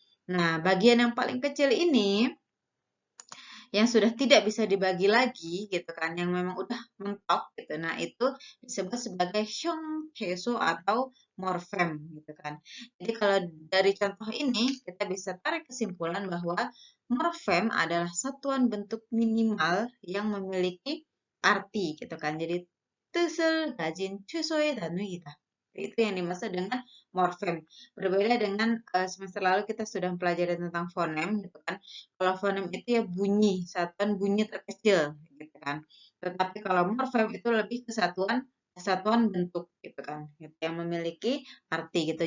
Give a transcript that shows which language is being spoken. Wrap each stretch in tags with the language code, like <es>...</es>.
<id>Nah, bagian yang paling kecil ini yang sudah tidak bisa dibagi lagi gitu kan, yang memang udah mentok gitu. Nah, itu disebut sebagai hyonghaeso atau morfem gitu kan. Jadi kalau dari contoh ini kita bisa tarik kesimpulan bahwa morfem adalah satuan bentuk minimal yang memiliki arti gitu kan. Jadi</id> <ko>뜻을 가진 최소의 단위이다.</ko> <id>Itu yang dimaksud dengan morfem. Berbeda dengan semester lalu kita sudah mempelajari tentang fonem gitu kan. Kalau fonem itu ya bunyi, satuan bunyi terkecil gitu kan. Tetapi kalau morfem itu lebih ke satuan bentuk gitu kan, gitu, yang memiliki arti gitu.</id>